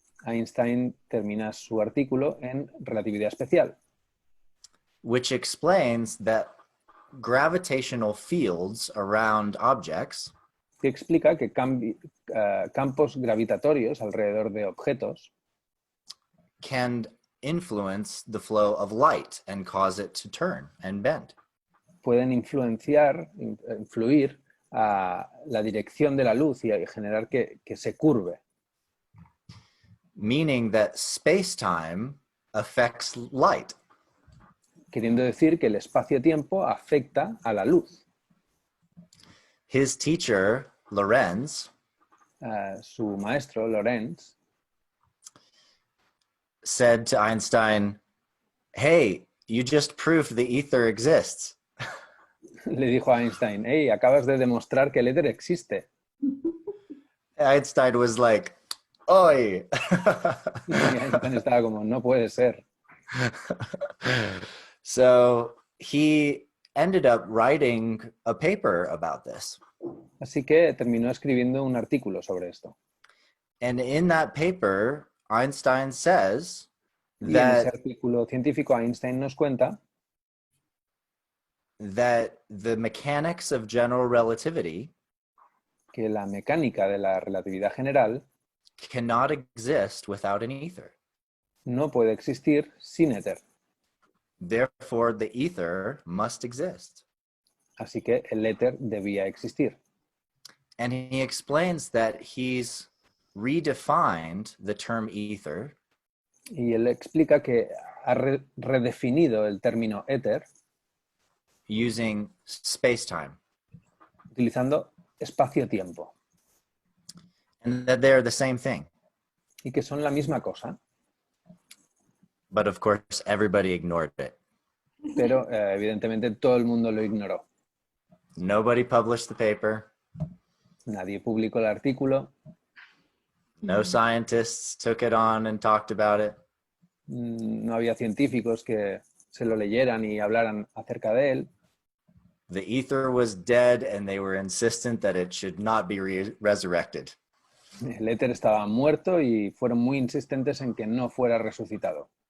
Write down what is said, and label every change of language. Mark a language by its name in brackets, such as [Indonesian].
[Spanish] Einstein termina su artículo en relatividad especial, [English] Which explains that gravitational fields around objects [Spanish] que explica que campos gravitatorios alrededor de objetos [English] can influence the flow of light and cause it to turn and bend. [Spanish] pueden influir a la dirección de la luz y generar que se curve, [English] Meaning that space-time affects light. [Spanish] queriendo decir que el espacio-tiempo afecta a la luz. [English] His teacher, Lorentz, [Spanish] Su maestro, Lorentz, [English] said to Einstein, "Hey, you just proved the ether exists." [Spanish] le dijo a Einstein, hey, acabas de demostrar que el éter existe. [English] Einstein was like, "Oi." [Spanish] Y Einstein estaba como, no puede ser. [English] So he ended up writing a paper about this. [Spanish] Así que terminó escribiendo un artículo sobre esto. [English] And in that paper, Einstein says [Spanish] Y en ese [English] that, [Spanish] artículo científico Einstein nos cuenta [English] that the mechanics of general relativity [Spanish] que la mecánica de la relatividad general [English] cannot exist without an ether. [Spanish] no puede existir sin éter. [English] Therefore, the ether must exist. [Spanish] Así que el éter debía existir. [English] And he explains that he's redefined the term ether [Spanish] Y él explica que ha redefinido el término éter [English] using space-time, [Spanish] utilizando espacio-tiempo [English] and that they're the same thing. [Spanish] y que son la misma cosa, [English] But of course, everybody ignored it. [Spanish] pero evidentemente todo el mundo lo ignoró. [English] Nobody published the paper. [Spanish] Nadie publicó el artículo, [English] No scientists took it on and talked about it. [Spanish] no había científicos que se lo leyeran y hablaran acerca de él. [English] The ether was dead and they were insistent that it should not be resurrected. [Spanish] El éter estaba muerto y fueron muy insistentes en que no fuera resucitado.